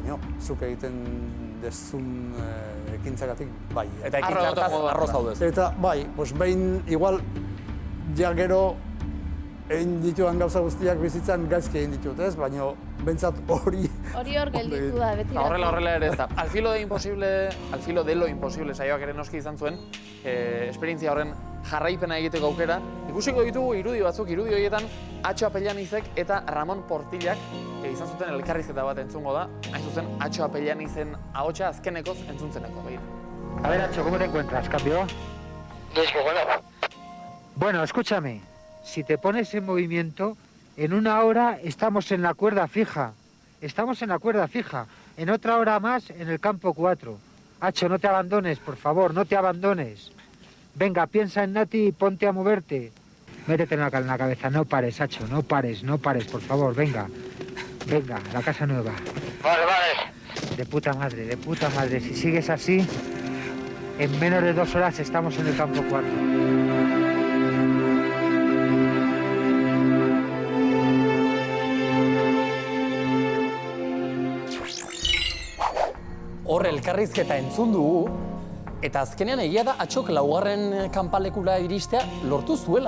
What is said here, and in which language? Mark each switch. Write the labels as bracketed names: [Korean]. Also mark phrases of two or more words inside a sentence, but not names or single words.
[Basque] Baina, zuk egiten dezun ekintzagatik bai. Eta ekintza hartaz harro zaudez. Eta bai, behin igual, ja gero egin dituan gauza guztiak bizitzan gaizki egin ditut, ez? Baina bentsat hori... Hori hor gelditu da, beti. Horrela ere ez da. Al filo de lo imposible saioak ere noski izan zuen, esperientzia horren jarraipena egiteko aukera. Ikusiko ditugu irudi batzuk, irudi horietan Atxo Apellanizek eta Ramon Portillak izan zuten elkarrizketa bat entzungo da. Hain zuzen, Atxo Apellanizen ahotsa azkenekoz entzuntzeneko. [Spanish] A ver, Atxo, ¿cómo te encuentras, cambio? Bueno, escúchame. Si te pones en movimiento, en una hora estamos en la cuerda fija. Estamos en la cuerda fija. En otra hora más, en el campo 4. Atxo, no te abandones, por favor, no te abandones. Venga, piensa en Nati y ponte a moverte. Métete en la cabeza, no pares, Atxo, no pares, por favor, venga. Venga, la casa nueva. Vale. De puta madre. Si sigues así, en menos de 2 horas estamos en el campo 4. [Basque] Hor elkarrizketa entzun dugu, eta azkenean egia da Atxok laugarren kanpalekura iristea lortu zuela.